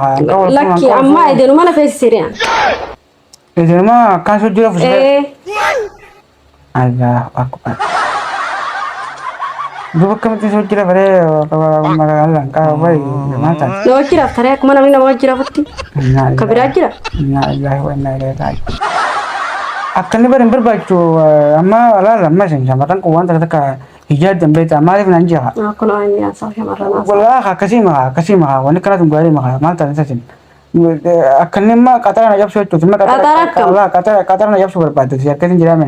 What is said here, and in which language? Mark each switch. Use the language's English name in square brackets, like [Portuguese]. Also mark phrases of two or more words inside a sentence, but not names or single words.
[Oromo] Lakki amma edenu mana feesisireen. isinuma akkaan hojii rafu [Arabic] Allah akbar [Oromo] duba akkamitti hojii rafaree magaalaan qaba bayi maal taasisa Na hojii raftaree akkuma namni nama hojii rafutti. Ka biraa jira. [Arabic] Inna lillahi wa inna ilaihi raji'un. [Oromo] Akka inni barin barbaachisu amma alaala amma isin shamarran kun wanta takka hijaadan beektaa maaliif naan jira. Kun waan nyaasaa shamarran haasaa. Walaa akkasii maka wanni kanatu gaarii maka maal taasisa isin. Akka inni amma qaxara na jabsu jechuuti. Qaxara na jabsu barbaadde akkasiin jedhamen.